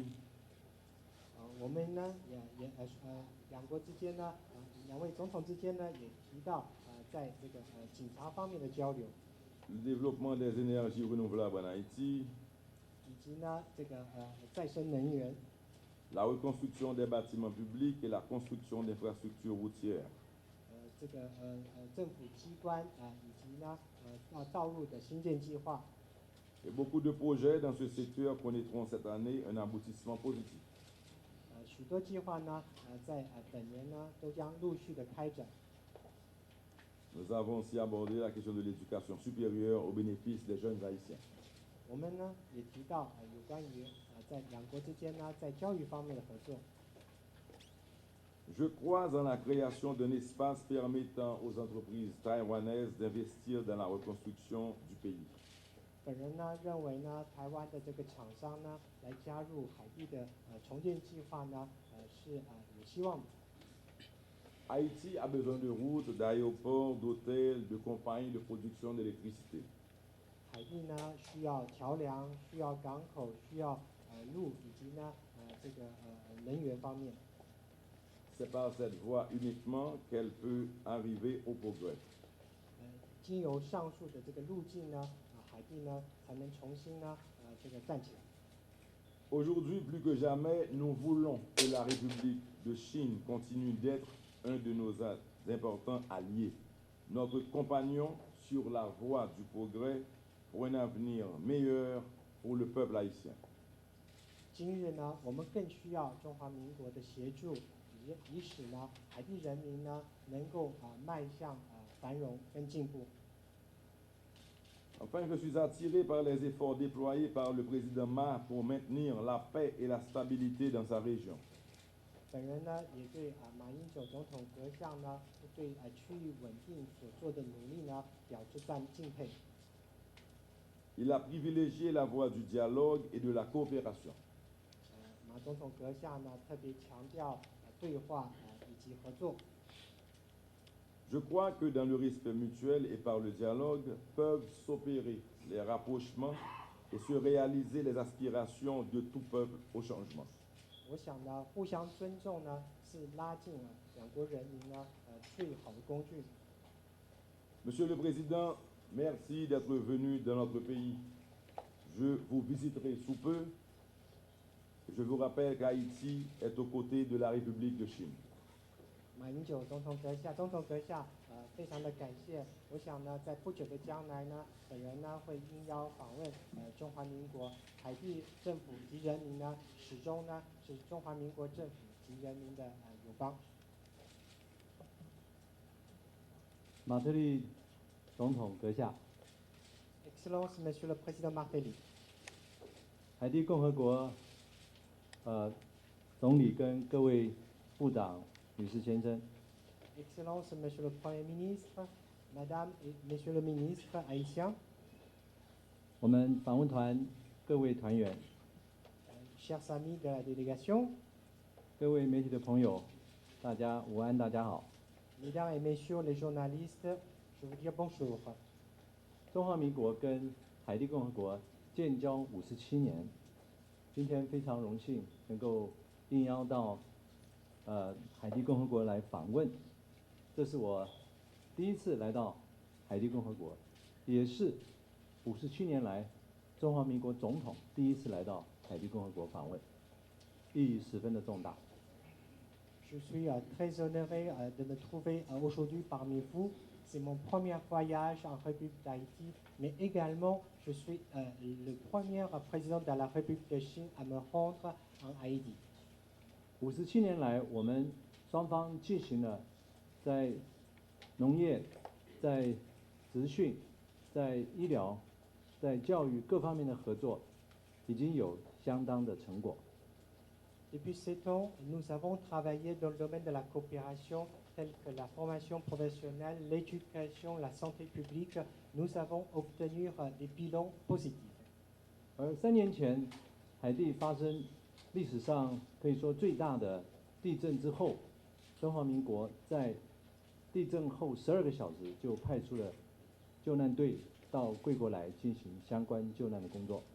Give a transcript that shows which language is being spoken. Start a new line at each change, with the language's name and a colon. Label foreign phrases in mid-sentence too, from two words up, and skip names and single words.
Chinese: 我们呢两国之间呢两位总统之间呢也提到在这个警察方面的交流。
French: Le développement des énergies renouvelables en Haïti.
Chinese: 以及呢这个再生能源。
French: La reconstruction des bâtiments publics et la construction d'infrastructures routières.
Chinese: 这个政府机关以及呢道路的新建计划。
French: Et beaucoup de projets dans ce secteur connaîtront cette année un aboutissement positif.
Chinese: 许多计划呢在本年呢都将陆续的开展。
French: Nous avons aussi abordé la question de l'éducation supérieure au bénéfice des jeunes haïtiens.
Chinese: 我们呢也提到有关于在两国之间呢在教育方面的合作。
French: Je crois en la création d'un espace permettant aux entreprises taïwanaises d'investir dans la reconstruction du pays.
Chinese: 本人呢认为呢台湾的这个厂商呢来加入海地的重建计划呢是有希望的。
French: Haïti a besoin de routes, d'aéroports, d'hôtels, de compagnies de production d'électricité.
Chinese: 海地呢需要桥梁，需要港口，需要路以及呢这个能源方面。
French: C'est par cette voie uniquement qu'elle peut arriver au progrès.
Chinese: 经由上述的这个路径呢，海地呢才能重新呢这个站起来。
French: Aujourd'hui, plus que jamais, nous voulons que la République de Chine continue d'être un de nos importants alliés, notre compagnon sur la voie du progrès pour un avenir meilleur pour le peuple haïtien.
Chinese: 今日呢，我们更需要中华民国的协助，以使呢海地人民呢能够迈向繁荣跟进步。
French: Enfin, je suis attiré par les efforts déployés par le président Ma pour maintenir la paix et la stabilité dans sa région.
Chinese: 本人呢也对马英九总统阁下呢对区域稳定所做的努力呢表示敬佩。
French: Il a privilégié la voie du dialogue et de la coopération.
Chinese: 马总统阁下呢特别强调对话以及合作。
French: Je crois que dans le respect mutuel et par le dialogue peuvent s'opérer les rapprochements et se réaliser les aspirations de tout peuple au changement.
Chinese: 我想呢，互相尊重呢是拉近了两国人民呢最好的工具。
French: Monsieur le Président, merci d'être venu dans notre pays. Je vous visiterai sous peu. Je vous rappelle qu'Haïti est aux côtés de la République de Chine.
Chinese: 马英九总统阁下，非常的感谢。我想呢，在不久的将来呢，本人呢会应邀访问中华民国，海地政府及人民呢，始终呢是中华民国政府及人民的友邦。马特利总统阁下，
French: Excellence Monsieur le Président Martelly，
Chinese: 海地共和国总理跟各位部长、女士、先生，
French: Excellence Monsieur le Premier ministre, Madame et Monsieur le ministre haïtien，
Chinese: 我们访问团各位团员，
French: chers amis de la délégation，
Chinese: 各位媒体的朋友，大家午安，大家好。
French: Mesdames et Messieurs les journalistes, je vous dis bonjour。
Chinese: 中华民国跟海地共和国建交57年，今天非常荣幸能够应邀到海地共和国来访问，这是我第一次来到海地共和国，也是57年来中华民国总统第一次来到海地共和国访问，意义十分的重大。
French: Je suis très honoré de me trouver aujourd'hui parmi vous. C'est mon premier voyage en République d'Haïti, mais également je suis le premier président de la République de Chine à me rendre en Haïti.
Chinese: 57 年来，我们双方进行了在农业、在职训、在医疗、在教育各方面的合作，已经有相当的成果。
French: Depuis 7 ans, nous avons travaillé dans le domaine de la coopération, telle que la formation professionnelle, l'éducation, la santé publique. Nous avons obtenu des bilans positifs.
Chinese: 而3年前，海地发生历史上可以说最大的地震之后，中华民国在地震后12个小时就派出了救难队到贵国来进行相关救难的工作。